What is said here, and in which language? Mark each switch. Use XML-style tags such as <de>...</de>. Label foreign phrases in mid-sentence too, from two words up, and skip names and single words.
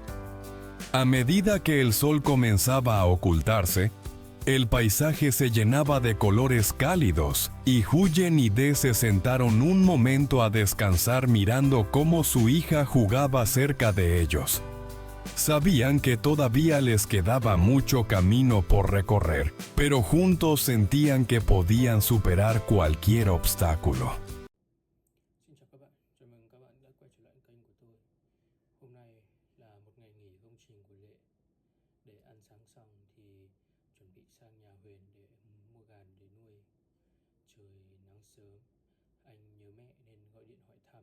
<es>A medida que el sol comenzaba a ocultarse, el paisaje se llenaba de colores cálidos y Huyen y De se sentaron un momento a descansar mirando cómo su hija jugaba cerca de ellos. Sabían que todavía les quedaba mucho camino por recorrer, pero juntos sentían que podían superar cualquier obstáculo.</es> <vi>Xin chào các bạn, chào mừng các bạn đã quay trở lại kênh của tôi. Hôm nay là một ngày nghỉ công trình của Lệ. Để ăn sáng xong thì chuẩn bị sang nhà Huyền để mua gà để nuôi. Trời nắng sớm, anh nhớ mẹ nên gọi điện hỏi thăm.</vi>